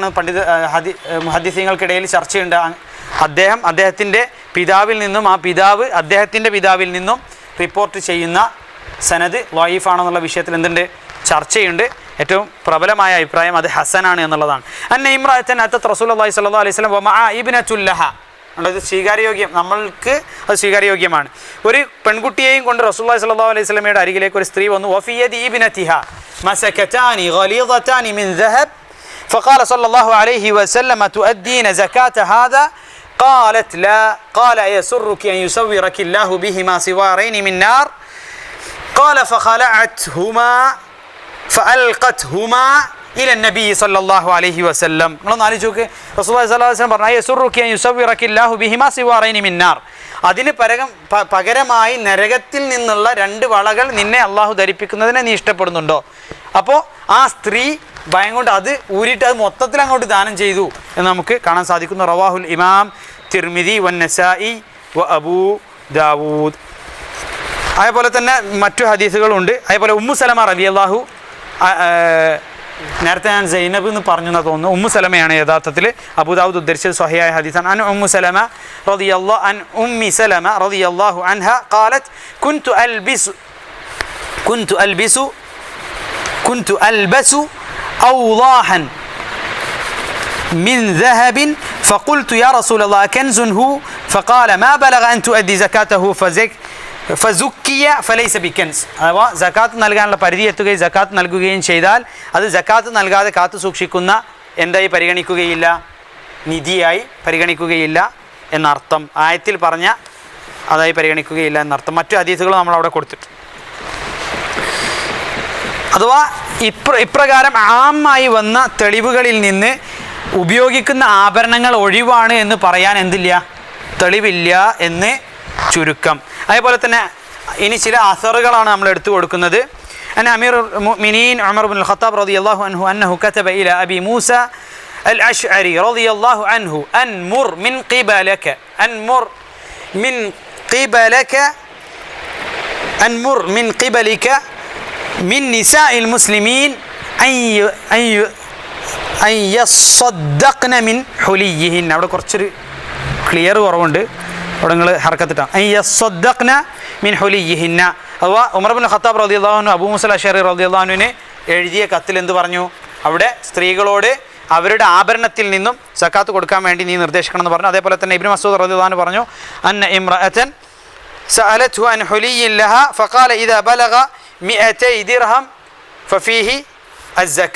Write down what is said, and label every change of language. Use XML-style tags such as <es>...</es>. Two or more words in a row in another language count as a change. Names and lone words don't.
<ml>മുഹദ്ദിസീങ്ങൾക്കിടയിൽ ചർച്ചയുണ്ട്. അദ്ദേഹത്തിൻ്റെ പിതാവിൽ നിന്നും ആ പിതാവ് അദ്ദേഹത്തിൻ്റെ പിതാവിൽ നിന്നും റിപ്പോർട്ട് ചെയ്യുന്ന സനദ് ലൈഫാണെന്നുള്ള വിഷയത്തിൽ എന്തുണ്ട്, ചർച്ചയുണ്ട്. ഏറ്റവും പ്രബലമായ അഭിപ്രായം അത് ഹസനാണ് എന്നുള്ളതാണ്.</ml> <ar>أن امرأة أتت رسول الله صلى الله عليه وسلم ومعها ابنة لها.</ar> <ml>അത് സ്വീകാര്യോഗ്യം, നമ്മൾക്ക് അത് സ്വീകാര്യോഗ്യമാണ്. ഒരു പെൺകുട്ടിയെയും കൊണ്ട്</ml> <ar>رسول الله صلى الله عليه وسلم</ar> <ml>അരികിലേക്ക് ഒരു സ്ത്രീ വന്നു.</ml> <ar>وفي يد ابنتها مسكتان غليظتان من ذهب فقال صلى الله عليه وسلم تؤدين زكاة هذا؟ قالت لا. قال يسرك أن يسورك الله بهما سوارين من نار؟ قال فخلعتهما فألقتهما إلى النبي صلى الله عليه وسلم.</ar> <ml>നിങ്ങളൊന്ന് ആലോചിച്ച്</ml> <ar>رسول الله صلى الله عليه وسلم പറഞ്ഞു يسرك أن يسورك الله بهما سوارين من نار.</ar> <ml>അതിന് പകരമായി നരകത്തിൽ നിന്നുള്ള 2 വളകൾ നിന്നെ അള്ളാഹു ധരിപ്പിക്കുന്നതിനെ നീ ഇഷ്ടപ്പെടുന്നുണ്ടോ? അപ്പോൾ ആ സ്ത്രീ ഭയം കൊണ്ട് അത് ഊരിയിട്ട് അത് മൊത്തത്തിൽ അങ്ങോട്ട് ദാനം ചെയ്തു എന്ന് നമുക്ക് കാണാൻ സാധിക്കുന്നു.</ml> <ar>رواه الإمام الترمذي والنسائي و أبو داود.</ar> <ml>അതേപോലെ തന്നെ മറ്റു ഹദീസുകളുണ്ട്. അതേപോലെ ഉമ്മു സലമ റളിയല്ലാഹു, നേരത്തെ ഞാൻ സൈനബ് എന്ന് പറഞ്ഞു എന്ന് തോന്നുന്നു, ഉമ്മു സലമയാണ് യഥാർത്ഥത്തിൽ. അബൂദാവൂദ് ഉദ്ധരിച്ചത് സ്വഹിയായ ഹദീസാണ്.</ml> <ar>عن أم سلمة رضي الله عن أم سلمة رضي الله عنها قالت كنت ألبس أوضاحا من ذهب فقلت يا رسول الله كنز هو؟ فقال ما بلغ أن تؤدي زكاته فزكي فليس بكنز.</ar> <ml>അഥവാ സക്കാത്ത് നൽകാനുള്ള പരിധി എത്തുകയും സക്കാത്ത് നൽകുകയും ചെയ്താൽ അത് സക്കാത്ത് നൽകാതെ കാത്തു സൂക്ഷിക്കുന്ന എന്തായി പരിഗണിക്കുകയില്ല, നിധിയായി പരിഗണിക്കുകയില്ല എന്നർത്ഥം. ആയത്തിൽ പറഞ്ഞ അതായി പരിഗണിക്കുകയില്ല എന്നർത്ഥം. മറ്റു ഹദീസുകൾ നമ്മൾ അവിടെ കൊടുത്തിട്ടുണ്ട്. അഥവാ ഇപ്രകാരം ആമായി വന്ന തെളിവുകളിൽ നിന്ന് ഉപയോഗിക്കുന്ന ആഭരണങ്ങൾ ഒഴിവാണ് എന്ന് പറയാൻ എന്തില്ല, തെളിവില്ല എന്ന് ചുരുക്കം. അതേപോലെ തന്നെ ഇനി ചില അസറുകളാണ് നമ്മൾ എടുത്തു കൊടുക്കുന്നത്.</ml> <ar>عن أمير المؤمنين عمر بن الخطاب رضي الله عنه أنه كتب إلى أبي موسى الأشعري رضي الله عنه أنمر من قبلك من نساء المسلمين أن يصدقن من حليهن.</ar> <ml>അവിടെ കുറച്ചൊരു ക്ലിയർ കുറവുണ്ട്, അവിടെ നിങ്ങൾ ഹർക്കത്തിട്ടാണ്.</ml> <ar>أن يصدقن من حليهن.</ar> <ml>അഥവാ ഉമർ ഇബ്നുൽ ഖത്താബ്</ml> <ar>رضي الله عنه</ar> <ml>അബൂ മൂസ അശ്അരി</ml> <ar>رضي الله عنه</ar> <ml>എഴുതിയ കത്തിൽ എന്ത് പറഞ്ഞു? അവിടെ സ്ത്രീകളോട് അവരുടെ ആഭരണത്തിൽ നിന്നും സക്കാത്ത് കൊടുക്കാൻ വേണ്ടി നീ നിർദ്ദേശിക്കണം എന്ന് പറഞ്ഞു. അതേപോലെ തന്നെ</ml> <ar>ഇബ്നു മസ്ഊദ് رضي الله عنه പറഞ്ഞു أن امرأة سألته عن حلي لها فقال إذا بلغ 200 درهم ففيه الزكاة.</ar>